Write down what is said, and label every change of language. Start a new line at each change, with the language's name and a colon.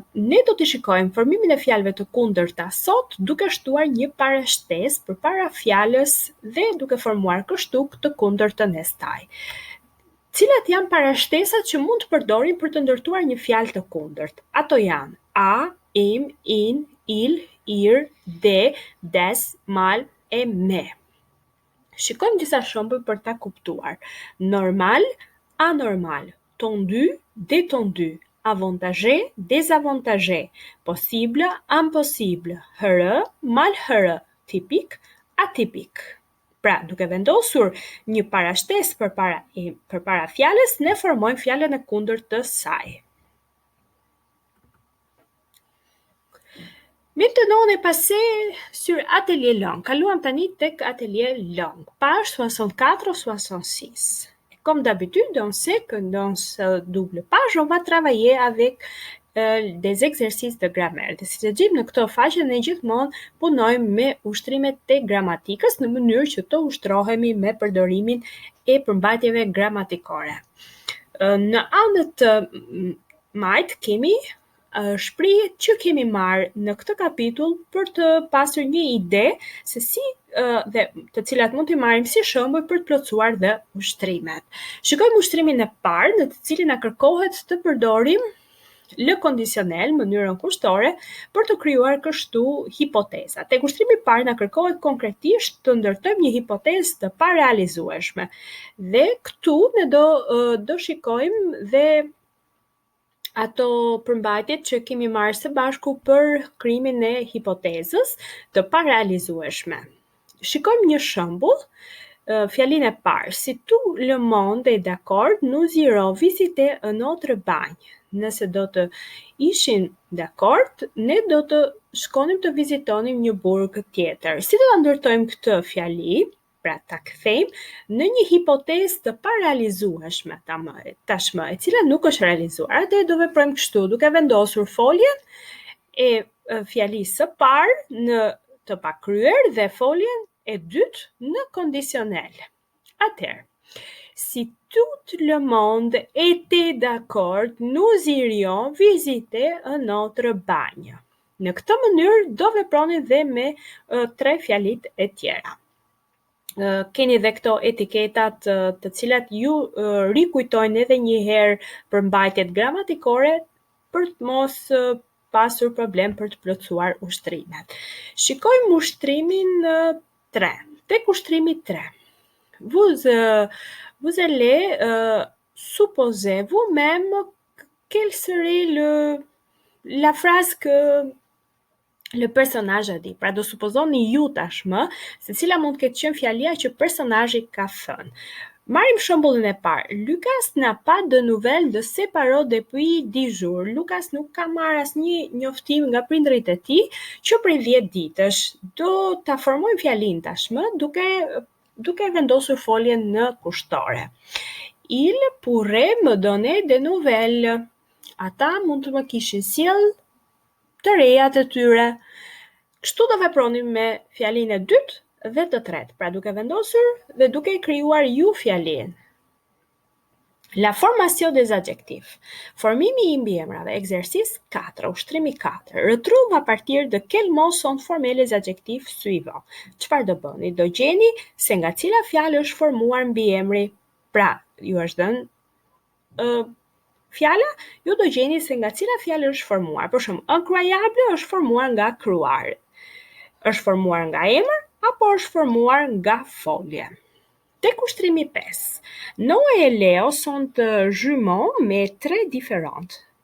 Albanian: Ne do të shikojmë formimin e fjalëve të kundërta sot duke shtuar një parashtesë përpara fjalës dhe duke formuar kështu të kundërtën e saj. Cilat janë parashtesat që mund të përdorim për të ndërtuar një fjalë të kundërt? Ato janë a, im, in, il, ir, de, des, mal e me. Shikojmë disa shembuj për ta kuptuar.
French: Normal, anormal, tendu, détendu, avantagé, désavantagé, possible, impossible, heureux, malheureux, typique, atypique.
Albanian: Pra, duke vendosur një parashtesë përpara fjalës, ne formojmë fjalën e kundërt të saj.
French: Maintenant, on est passé sur atelier langue.
Albanian: Kaluam tani tek atelier langue,
French: page 64-66. Comme d'habitude, on sait que dans ce double page, on va travailler avec des exercices de grammaire.
Albanian: Dhe si të gjejmë në këto faqe, ne gjithmonë punojmë me ushtrimet të gramatikës në mënyrë që të ushtrohemi me përdorimin e përmbajtjeve gramatikore. Në anët majt kemi shprehjet që kemi marrë në këtë kapitull për të pasur një ide se si dhe të cilat mund t'i marrim si shembull për të plotësuar dhe ushtrimet. Shikojmë ushtrimin e parë në të cilin na kërkohet të përdorim lë kondicionel, mënyrën kushtore, për të krijuar kështu hipoteza. Tek ushtrimi i parë na kërkohet konkretisht të ndërtojmë një hipotezë të parealizueshme. Dhe këtu ne do shikojmë dhe ato përmbajtjet që kemi marrë së bashku për krijimin e hipotezës të parealizueshme. Shikojmë një shembull, fjalinë e parë.
French: Si tout le monde est d'accord, nous irons visiter un autre bagne.
Albanian: Nëse do të ishin dakord, ne do të shkonim të vizitonim një burg tjetër. Si do ta ndërtojmë këtë fjali? Pra ta kthejmë në një hipotezë të parealizueshme tashmë, e cila nuk është realizuar. Atë do veprojmë kështu, duke vendosur foljen e fjalisë së parë në të pakryer dhe foljen e dytë në kondicionel. Atëherë,
French: si tout le monde était d'accord, nous irions visiter un autre bagne.
Albanian: Në këtë mënyrë do veproni dhe me tre fjalit e tjera. Keni dhe këto etiketat të cilat ju rikujtojnë edhe një herë përmbajtjet gramatikore për të mos pasur problem për të plotësuar ushtrimet. Shikojmë ushtrimin 3. Tek ushtrimi 3.
French: Vous allez supposer vous-même quelle serait la phrase que le personnage a dit.
Albanian: Pra do supozoni ju tashmë se cila mund të ketë qenë fjalia që personazhi ka thënë. Marrim shembullin e parë.
French: Lucas n'a pas de nouvelles de ses parents depuis 10 jours.
Albanian: Lucas nuk ka marrë asnjë njoftim nga prindërit e tij që prej 10 ditësh. Do ta formojmë fjalinë tashmë duke vendosur foljen në kushtore.
French: Il pourrait me donner des nouvelles.
Albanian: Ata mund të më kishin sjell të reja të tyre. Kështu do vepronim me fjalinë e dytë dhe të tretë, pra duke vendosur dhe duke krijuar ju fjalinë.
French: La formation des adjectifs.
Albanian: Formimi i mbiemrave,
French: exercice 4,
Albanian: ushtrimi 4.
French: Retrouve à partir de quel mot sont formés les adjectifs suivants.
Albanian: Çfarë do bëni? Do gjeni se nga cila fjalë është formuar mbiemri. Pra, ju është dhënë fjala, ju do gjeni se nga cila fjalë është formuar. Për shembull, incroyable është formuar nga kryar. Është formuar nga emër apo është formuar nga folje. Tek ushtrimi 5.
French: Noé et Léo sont jumeaux mais très différentes.